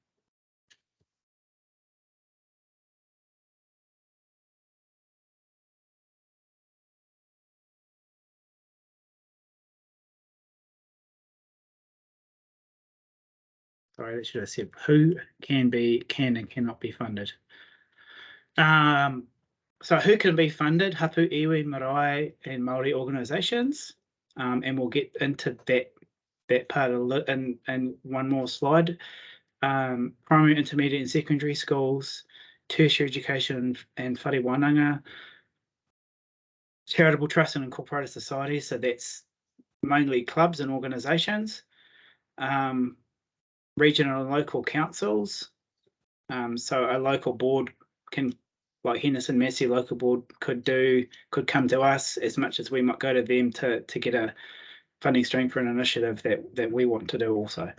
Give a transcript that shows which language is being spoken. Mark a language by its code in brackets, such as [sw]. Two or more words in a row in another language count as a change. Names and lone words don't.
[en] Sorry, that should have said who can and cannot be funded. So who can be funded? [mi] Hapu, iwi, marae, [en] and Māori organisations. And we'll get into that part in one more slide. Primary, intermediate, and secondary schools, tertiary education, and [mi] whare wānanga, [en] charitable trusts and incorporated societies. So that's mainly clubs and organisations. Regional and local councils. So a local board can, like Henderson Massey local board could come to us as much as we might go to them to get a funding stream for an initiative that we want to do also.